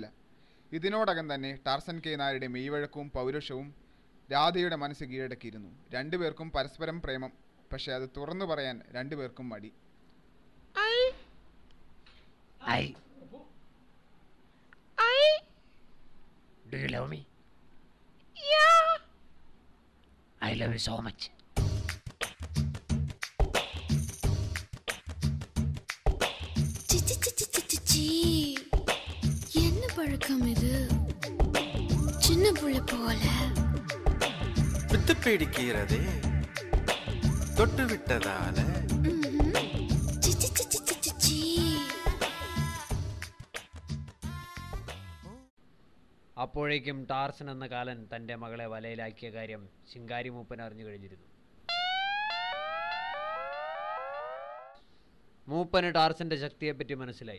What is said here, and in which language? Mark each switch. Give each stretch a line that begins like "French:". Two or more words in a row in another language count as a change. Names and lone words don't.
Malayalam: ഇതിനോടകം തന്നെ ടാർസൻ കെ നായരുടെ മെയ്വഴക്കവും പൗരുഷവും രാധയുടെ മനസ്സ് കീഴടക്കിയിരുന്നു. രണ്ടുപേർക്കും പരസ്പരം പ്രേമം. പക്ഷെ അത് തുറന്നു പറയാൻ രണ്ടുപേർക്കും മടി.
English: Do you love me? Yeah. I love you so much.
Tamil: என்ன பழக்கம் இது? சின்ன புள்ள போல வித்து பிடிக்கிறதே தொட்டு விட்டதால.
Malayalam: അപ്പോഴേക്കും ടാർസൻ എന്ന കാലൻ തൻ്റെ മകളെ വലയിലാക്കിയ കാര്യം ശിങ്കാരി മൂപ്പൻ അറിഞ്ഞു കഴിഞ്ഞിരുന്നു. മൂപ്പന് ടാർസൻ്റെ ശക്തിയെപ്പറ്റി മനസ്സിലായി.